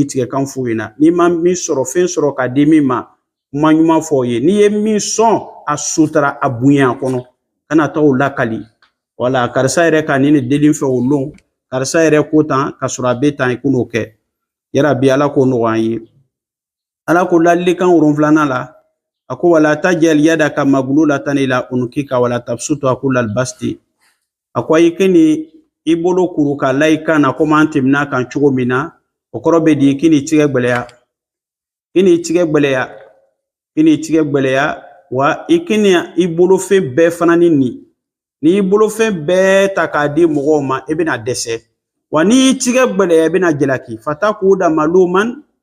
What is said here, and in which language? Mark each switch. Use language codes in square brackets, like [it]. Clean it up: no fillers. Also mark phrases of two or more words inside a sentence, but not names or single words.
[bm] tigɛ kan f'u ɲɛna n'i ma min sɔrɔ fɛn sɔrɔ ka di min ma kuma ɲuman fɔ o ye n'i ye min sɔn a sutara a bonya kɔnɔ kana taa o lakali wala karisa yɛrɛ ka nin deli fɛ o lon karisa yɛrɛ ko tan ka sɔrɔ a bɛ tan i kun'o kɛ yarabi ala ko nɔgɔ an ye ala ko ladilikan wolonfilanan la a ko [ar] ولا تجعل يدك مغلولة إلى عنقك ولا تبسطها كل البسط [bm] a ko i kini i bolo kuru ka la i kan na komi an tɛmɛna kan cogo min na o kɔrɔ bɛ di kini tigɛ gbɛlɛya kini tigɛ gbɛlɛya wa i kini i bolofɛn bɛɛ fana ni nin ni i bolofɛn bɛɛ ta k'a di mɔgɔw ma i bɛna dɛsɛ wa ni tigɛ gbɛlɛya i bɛna jalaki [ar] فتقعد ملوما